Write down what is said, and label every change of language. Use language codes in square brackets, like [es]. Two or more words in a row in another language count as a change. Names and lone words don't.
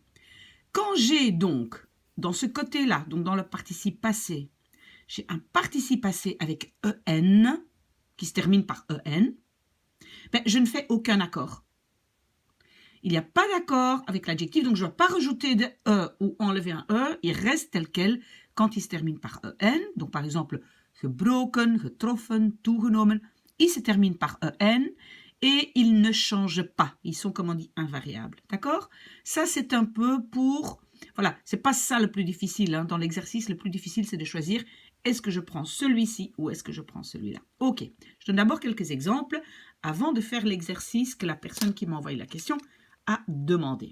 [fr] Quand j'ai donc, dans ce côté-là, donc dans le participe passé, j'ai un participe passé avec EN, qui se termine par EN, je ne fais aucun accord. Il n'y a pas d'accord avec l'adjectif, donc je ne dois pas rajouter de E ou enlever un E, il reste tel quel quand il se termine par EN. Donc par exemple, [nl] gebroken, getroffen, toegenomen, [fr] il se termine par EN et ils ne changent pas. Ils sont, comme on dit, invariables. D'accord? Ça, c'est un peu pour... Voilà, c'est pas ça le plus difficile. Dans l'exercice, le plus difficile, c'est de choisir est-ce que je prends celui-ci ou est-ce que je prends celui-là. Ok, je donne d'abord quelques exemples avant de faire l'exercice que la personne qui m'a envoyé la question a demandé.